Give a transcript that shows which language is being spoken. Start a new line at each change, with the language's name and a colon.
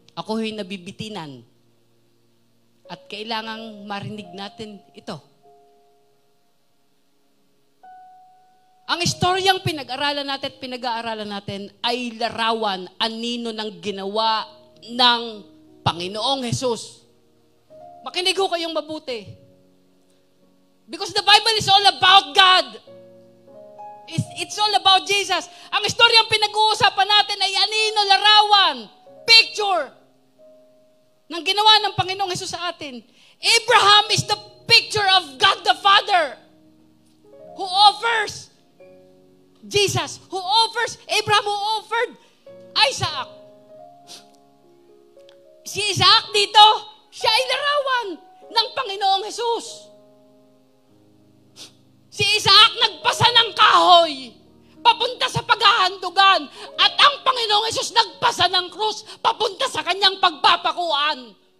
Filipino: Ako ho'y nabibitinan. At kailangang marinig natin ito. Ang istoryang pinag-aralan natin at pinag-aaralan natin ay larawan, anino ng ginawa ng Panginoong Jesus. Makinig ho kayong mabuti.
English: Because the Bible is all about God. It's all about Jesus.
Filipino: Ang istoryang pinag-uusapan natin ay anino, larawan, picture ng ginawa ng Panginoong Jesus sa atin.
English: Abraham is the picture of God the Father who offers Jesus, who offers, Abraham who offered Isaac.
Filipino: Si Isaac dito, siya ay larawan ng Panginoong Jesus. Si Isaac nagpasa ng kahoy papunta sa paghahandugan. At ang Panginoong Hesus nagpasa ng krus papunta sa kanyang pagpapakuan.